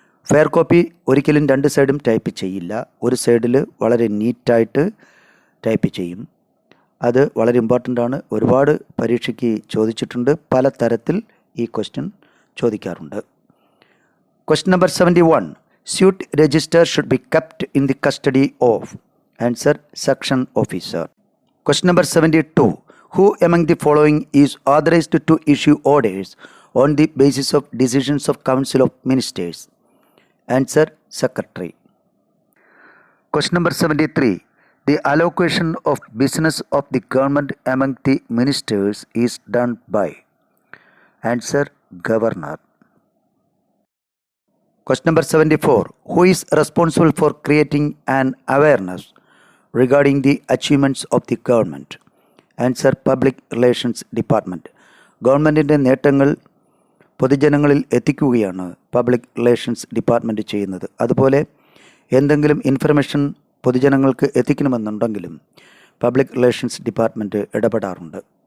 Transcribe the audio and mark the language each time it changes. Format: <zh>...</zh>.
<ml>Fair copy ഒരിക്കലും 2 സൈഡും type ചെയ്യില്ല. ഒരു സൈഡിൽ വളരെ നീറ്റായിട്ട് ടൈപ്പ് ചെയ്യും. അത് വളരെ ഇമ്പോർട്ടൻ്റ് ആണ്. ഒരുപാട് പരീക്ഷയ്ക്ക് ചോദിച്ചിട്ടുണ്ട്. പല തരത്തിൽ ഈ ക്വസ്റ്റ്യൻ ചോദിക്കാറുണ്ട്. Question number 71.</ml> <en>Suit register should be kept in the custody of. Answer section officer. Question number 72. Who among the following is authorized to issue orders on the basis of decisions of Council of Ministers? Answer Secretary. Question number 73. The allocation of business of the government among the ministers is done by. Answer Governor. Question number 74. Who is responsible for creating an awareness regarding the achievements of the government?</en> <ml>Answer public relations department. ഗവൺമെൻറ്റിൻ്റെ നേട്ടങ്ങൾ പൊതുജനങ്ങളിൽ എത്തിക്കുകയാണ് public relations department ചെയ്യുന്നത്. അതുപോലെ എന്തെങ്കിലും information പൊതുജനങ്ങൾക്ക് എത്തിക്കണമെന്നുണ്ടെങ്കിലും public relations department ഇടപെടാറുണ്ട്.</ml>